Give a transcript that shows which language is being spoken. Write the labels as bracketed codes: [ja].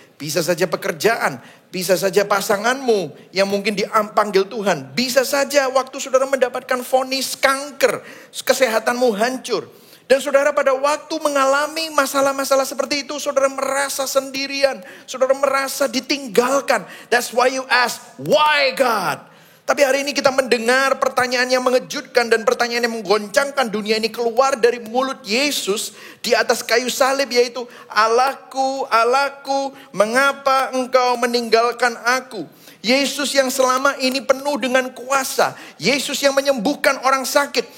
[id] Bisa saja pekerjaan, bisa saja pasanganmu yang mungkin dipanggil Tuhan. Bisa saja waktu saudara mendapatkan vonis kanker, kesehatanmu hancur. Dan saudara pada waktu mengalami masalah-masalah seperti itu, saudara merasa sendirian, saudara merasa ditinggalkan. [en] That's why you ask, why God? [id] Tapi hari ini kita mendengar pertanyaan yang mengejutkan dan pertanyaan yang menggoncangkan dunia ini keluar dari mulut Yesus di atas kayu salib, yaitu Allahku, Allahku, mengapa engkau meninggalkan aku? Yesus yang selama ini penuh dengan kuasa. Yesus yang menyembuhkan orang sakit.